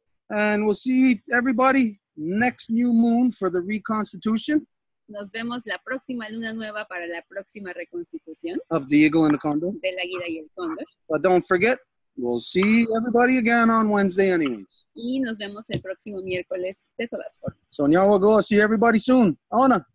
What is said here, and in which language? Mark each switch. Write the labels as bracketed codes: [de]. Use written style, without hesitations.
[en] And we'll see everybody next new moon for the Reconstitution. [es] Nos vemos la próxima luna nueva para la próxima reconstitución [en] of the Eagle and the Condor. [es] del águila y el cóndor. [en] But don't forget, we'll see everybody again on Wednesday anyways. [es] Y nos vemos el próximo miércoles de todas formas. [en] So now we'll go see everybody soon. Ana.